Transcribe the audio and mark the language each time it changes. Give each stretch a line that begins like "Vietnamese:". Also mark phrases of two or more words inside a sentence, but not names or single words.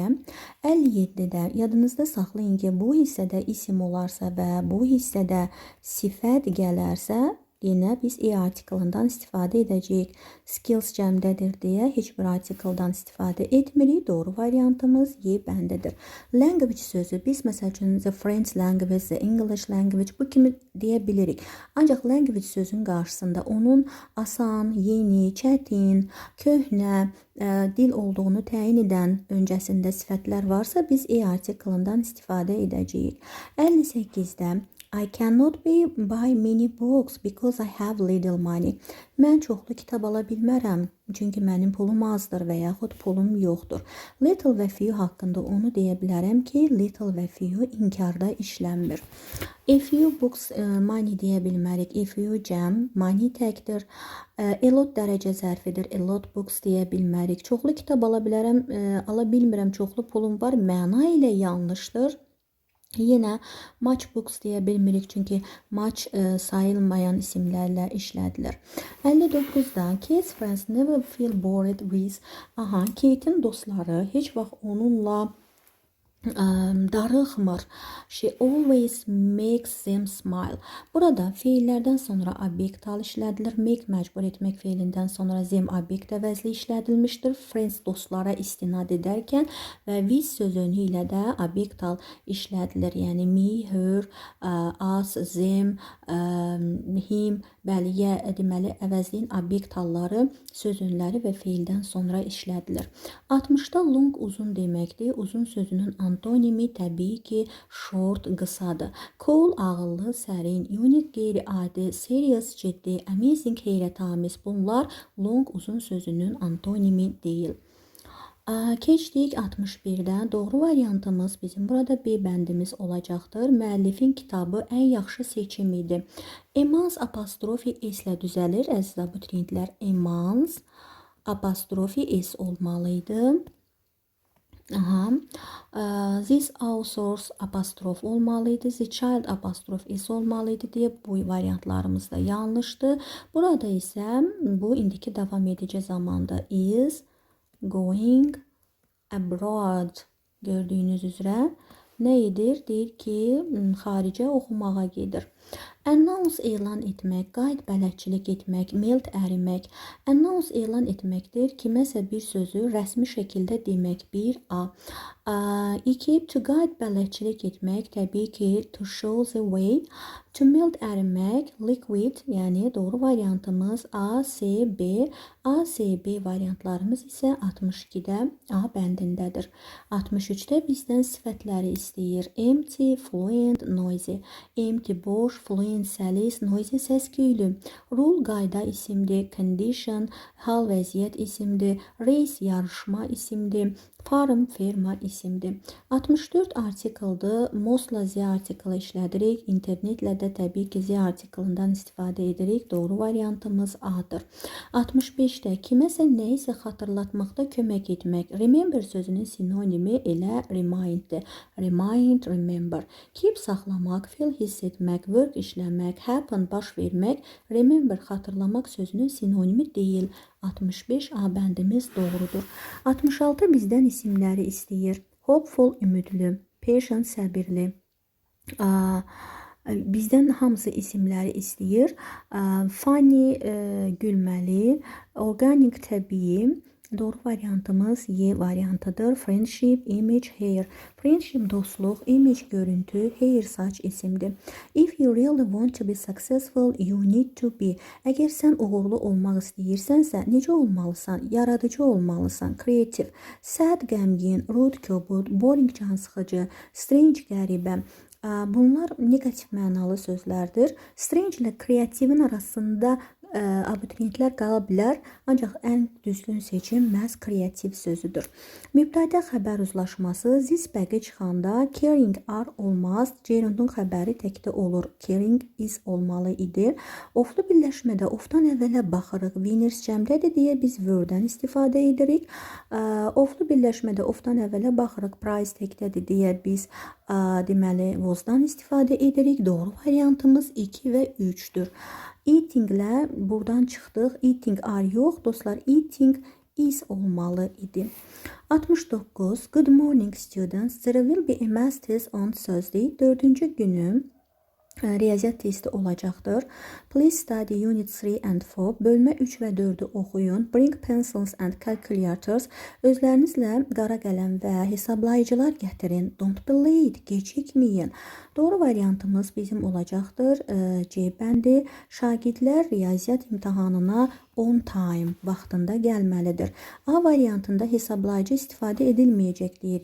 Azerbaijani: 57-də yadınızda saxlayın ki, bu hissədə isim olarsa və bu hissədə sifət gələrsə, yenə biz artiklından istifadə edəcəyik. Skills cəmdədir deyə heç bir artikldan istifadə etmirik. Doğru variantımız Y bəndidir. Language sözü, biz məsəl üçün
English: the French language, the English language
Azerbaijani: bu kimi deyə bilirik. Ancaq language sözün qarşısında onun asan, yeni, çətin, köhnə dil olduğunu təyin edən öncəsində sifətlər varsa, biz artiklından istifadə edəcəyik.
English: 58-də I cannot buy many books because I have little money.
Azerbaijani: Mən çoxlu kitab ala bilmərəm, çünki mənim pulum azdır və yaxud pulum yoxdur. Little və few haqqında onu deyə bilərəm ki, little və few inkarda işlənmir.
English: A few books money
Azerbaijani: deyə bilmərik.
English: A few
Azerbaijani: cəm, money təkdir.
English: A lot
Azerbaijani: dərəcə zərfidir.
English: A lot books
Azerbaijani: deyə bilmərik. Çoxlu kitab ala bilmirəm, çoxlu pulum var. Məna ilə yanlışdır. Yenə
English: much books
Azerbaijani: deyə bilmirik, çünki much sayılmayan isimlərlə işlədilir.
English: 59-da Kate's friends never feel bored with.
Azerbaijani: Kate'in dostları heç vaxt onunla darıxmır.
English: She always makes them smile.
Azerbaijani: Burada feillərdən sonra obyekt hal işlədilir. Make məcbur etmək feilindən sonra them obyekt əvəzli işlədilmişdir. Friends dostlara istinad edərkən və with sözünü ilə də obyekt hal işlədilir.
English: Yəni me, her, us, them, him,
Azerbaijani: bəli, deməli əvəzliyin obyekt halları sözünləri və feildən sonra işlədilir. 60-da long uzun deməkdir. Uzun sözünün antonimi təbii ki short, qısadır. Cool, ağıllı, sərin, unique, qeyri-adi, serious, ciddi, amazing, heyrətamiz. Bunlar long, uzun sözünün antonimi deyil. Keçdik 61-də. Doğru variantımız bizim burada B bəndimiz olacaqdır. Müəllifin kitabı ən yaxşı seçim idi. Emans apostrofi S-lə düzəlir. Əziz abituriyentlər, Emans apostrofi S olmalıydı.
English: This authors
Azerbaijani: apostrof olmalıydı.
English: The child
Azerbaijani: apostrof S olmalıydı deyə bu variantlarımız da yanlışdır. Burada isə bu indiki davam edici zamanda
English: is going abroad
Azerbaijani: gördüyünüz üzrə nə edir? Deyir ki, xaricə oxumağa gedir. Announce elan etmək, qayd bələdçilik etmək, melt ərimək. Announce elan etməkdir. Kiməsə bir sözü rəsmi şəkildə demək. 1A. 2.
English: To guide
Azerbaijani: bələdçilik etmək, təbii ki,
English: to show the way. To melt
Azerbaijani: ərimək, liquid, yəni doğru variantımız A, C, B. A, C, B variantlarımız isə 62-də A bəndindədir. 63-də bizdən sifətləri istəyir.
English: Empty, fluent, noisy. Empty,
Azerbaijani: boş, fluent, səlis, noisy, səs-küylü. Rule, qayda isimdir. Condition, hal, vəziyyət isimdir. Race, yarışma isimdir. Farm, ferma isimdir. 64 artikeldir. Mostla Z artiklı işlədirik. İnternetlə də təbii ki Z artiklından istifadə edirik. Doğru variantımız A-dır. 65-də kiməsə nə isə xatırlatmaqda kömək etmək. Remember sözünün sinonimi elə reminddir. Remind, remember. Keep saxlamaq, feel hiss etmək, work işləmək, happen baş vermək. Remember xatırlamaq sözünün sinonimi deyil. 65 A bəndimiz doğrudur. 66 bizdən isimləri istəyir. Hopeful, ümidli, patient, səbirli. Bizdən hamısı isimləri istəyir. Funny, gülməli, organic, təbii, Doğru variantımız Y variantıdır.
English: Friendship, image, hair.
Azerbaijani: Friendship dostluq, image görüntü, hair saç isimdir.
English: If you really want to be successful, you need to be.
Azerbaijani: Əgər sən uğurlu olmaq istəyirsənsə, necə olmalısan? Yaradıcı olmalısan. Creative. Sad, qəmgin, rude, kobud, boring, cansıxıcı, strange, qəribə. Bunlar negativ mənalı sözlərdir. Strange ilə kreativin arasında abituriyentlər qala bilər, ancaq ən düzgün seçim məhz kreativ sözüdür. Mübtədə xəbər uzlaşması this bəqi çıxanda
English: caring are
Azerbaijani: olmaz, gerundun xəbəri təkdə olur.
English: Caring is
Azerbaijani: olmalı idi. Oflu birləşmədə ofdan əvvələ baxırıq. Winners cəmdədir deyə biz worddən istifadə edirik. Oflu birləşmədə ofdan əvvələ baxırıq. Price təkdədir deyə biz deməli wasdan istifadə edirik. Doğru variantımız 2 və 3-dür. Eating'lə buradan çıxdıq.
English: Eating are
Azerbaijani: yox. Dostlar,
English: eating is
Azerbaijani: olmalı idi. 69.
English: Good morning students. There will be a math test on Thursday.
Azerbaijani: 4-cü günü riyaziyyat testi olacaqdır.
English: Please study unit 3 and 4.
Azerbaijani: Bölmə 3 və 4-ü oxuyun.
English: Bring pencils and calculators.
Azerbaijani: Özlərinizlə qara qələm və hesablayıcılar gətirin.
English: Don't be late.
Azerbaijani: Gecikməyin. Doğru variantımız bizim olacaqdır. C bəndi. Şagirdlər riyaziyyat imtahanına
English: on time
Azerbaijani: vaxtında gəlməlidir. A variantında hesablayıcı istifadə edilməyəcək deyir.